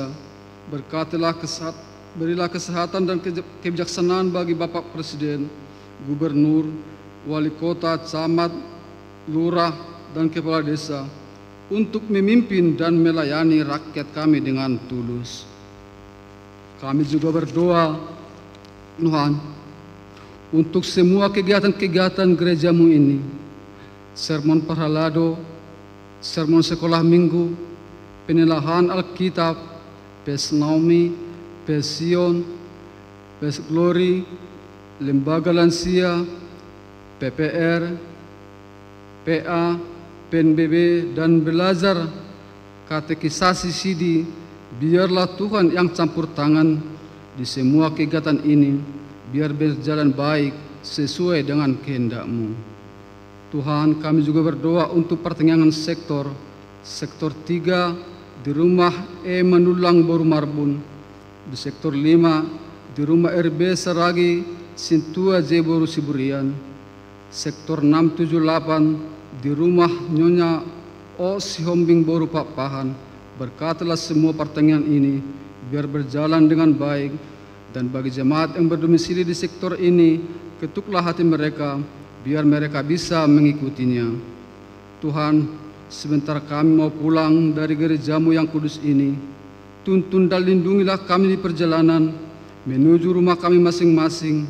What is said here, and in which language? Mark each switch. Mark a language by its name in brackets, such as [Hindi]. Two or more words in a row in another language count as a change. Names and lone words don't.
[Indonesian] Berkatilah berilah kesehatan dan kebijaksanaan bagi Bapak Presiden, Gubernur, Wali Kota, Camat, Lurah, dan Kepala Desa, untuk memimpin dan melayani rakyat kami dengan tulus. Kami juga berdoa, Tuhan, untuk semua kegiatan-kegiatan gerejamu ini, sermon parhalado, sermon sekolah minggu, penelahan Alkitab, Pes Naomi, Pes Sion, Pes Glory, lembaga lansia, PPR, PA, PNBB, dan belajar katekisasi Sidi. Biarlah Tuhan yang campur tangan di semua kegiatan ini, biar berjalan baik sesuai dengan kehendak-Mu. Tuhan, kami juga berdoa untuk pertengahan sektor 3 di rumah Manulang Boru Marbun, di sektor 5 di rumah RB Seragi Sintua Jeboru Siburian, sektor 678 di rumah Nyonya O Sihombing Boru Papahan. Berkatilah semua pertanian ini biar berjalan dengan baik, dan bagi jemaat yang berdomisili di sektor ini, ketuklah hati mereka biar mereka bisa mengikutinya. Tuhan, sebentar kami mau pulang dari gerejamu yang kudus ini, tuntun dan lindungilah kami di perjalanan menuju rumah kami masing-masing.